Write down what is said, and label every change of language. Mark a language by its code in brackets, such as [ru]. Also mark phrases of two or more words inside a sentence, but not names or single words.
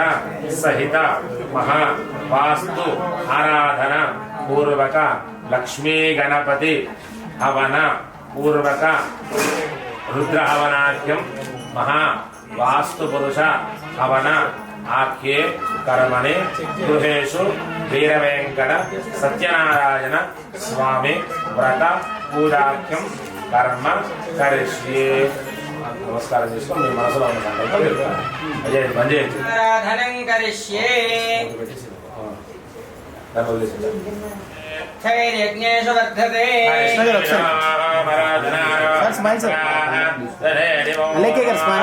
[sa] सहित महा वास्तु आराधना पूर्वक लक्ष्मी गणपति हवन पूर्वक रुद्र हवनाख्यम महा वास्तु पुरुष हवन आख्ये कर्मणे गृहेषु वीरवेंकट सत्यनारायण स्वामी व्रत పూజాఖ్యం కర్మ కరిష్యే. [te] నమస్కారం చేసుకొని మీ మనసులో ఉన్న సంకల్పం చెప్తాను. అజయ్ బంద్ చేయొచ్చు. [sa] ఆరాధనం కరిష్యే క్షైర్యజ్ఞేషు వర్ధతే. [en] smile sir. [te] లేకే గారు స్మైల్.